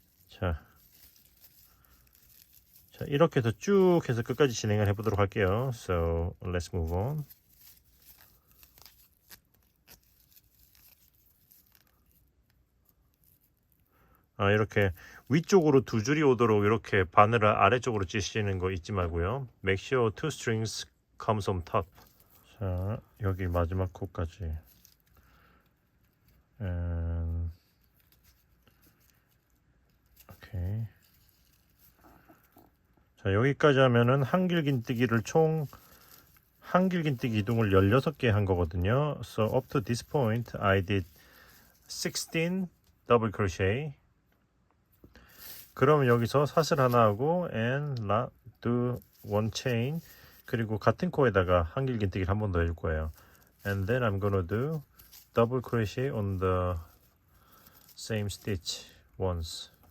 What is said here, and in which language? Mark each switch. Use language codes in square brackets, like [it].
[ko] 자, 이렇게 해서 쭉 해서 끝까지 진행을 해보도록 할게요. [en] So let's move on. [ko] 이렇게 위쪽으로 두 줄이 오도록 이렇게 바늘을 아래쪽으로 찌시는 거 잊지 말고요. [en] Make sure two strings comes on top. [ko] 자, 여기 마지막 코까지. 오케이. 자, 여기까지 하면은 한길긴뜨기를 총 한길긴뜨기 이동을 16개 한 거거든요. [en] So up to this point I did 16 double crochet. [ko] 그러면 여기서 사슬 하나 하고 [en] and do one chain, [ko] 그리고 같은 코에다가 한길긴뜨기를 한 번 더 해줄 거예요. [en] And then I'm gonna do double crochet on the same stitch once.